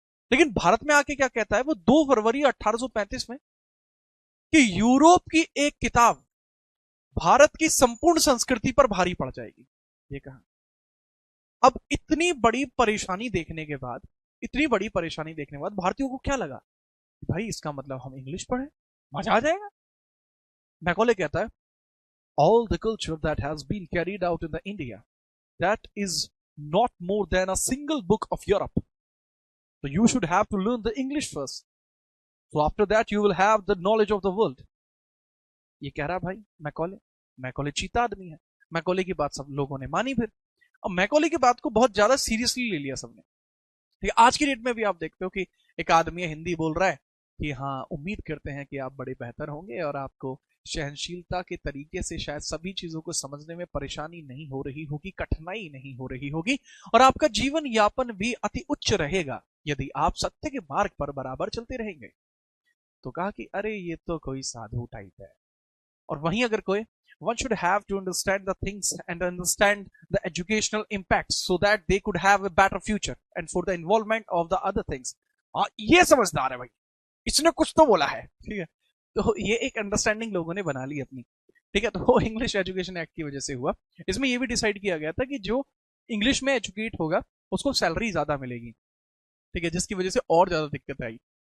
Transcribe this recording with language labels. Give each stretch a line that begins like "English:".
Hindi: लेकिन भारत में आके क्या कहता है वो 2 फरवरी 1835 में, कि यूरोप की एक किताब भारत की संपूर्ण संस्कृति पर भारी पड़ जाएगी, ये कहा। अब इतनी बड़ी परेशानी देखने के बाद, इतनी बड़ी परेशानी देखने के बाद भारतीयों को क्या लगा, भाई इसका मतलब हम इंग्लिश पढ़े, मजा आ जाएगा। मैकॉले कहता है,
English: all the culture that has been carried out in the India, that is not more than a single book of Europe. So you should have to learn the English first. So after that you will have the knowledge of the world.
Hindi: ये कह रहा भाई Macaulay. Macaulay चीता आदमी है, Macaulay की बात सब लोगों ने मानी। फिर अब मैकॉले की बात को बहुत ज्यादा सीरियसली ले लिया सबने। ठीक है, आज की डेट में भी आप देखते हो कि एक आदमी हिंदी बोल रहा है कि हाँ उम्मीद करते हैं कि आप बड़े बेहतर होंगे और आपको सहनशीलता के तरीके से शायद सभी चीजों को समझने में परेशानी नहीं हो रही होगी, कठिनाई नहीं हो रही होगी, और आपका जीवन यापन भी अति उच्च रहेगा यदि आप सत्य के मार्ग पर बराबर चलते रहेंगे। तो कहा कि अरे ये तो कोई साधु टाइप है। और वहीं अगर कोई,
English: one should have to understand the things and understand the educational impacts so that they could have a better future and for the involvement of the other things.
Hindi: ये समझदार है भाई, इसने कुछ तो बोला है, ठीक है। तो ये एक अंडरस्टैंडिंग लोगों ने बना ली अपनी, ठीक है। तो वो इंग्लिश एजुकेशन एक्ट की वजह से हुआ। इसमें ये भी डिसाइड किया गया था कि जो इंग्लिश में एजुकेट होगा उसको सैलरी ज्यादा मिलेगी, ठीक है, जिसकी वजह से और ज्यादा दिक्कत आई।